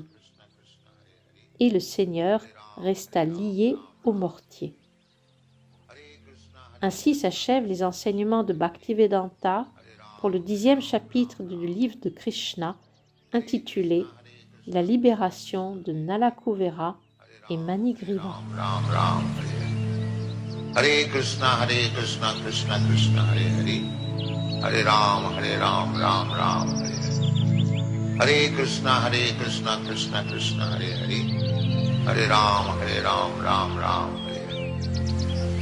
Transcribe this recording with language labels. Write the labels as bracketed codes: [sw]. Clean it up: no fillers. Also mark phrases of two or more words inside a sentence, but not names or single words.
[fr] Et le Seigneur resta lié au mortier. Ainsi s'achèvent les enseignements de Bhaktivedanta pour le 10e chapitre du livre de Krishna, intitulé « La libération de Nalakuvara et Manigriva ». [sa] Hare Krishna, Krishna Krishna, Hare Hare. Hare Ram, Ram Ram, Hare Hare. Hare Krishna, Krishna Krishna, Hare Hare. Hare Ram, Ram Ram, Hare Hare.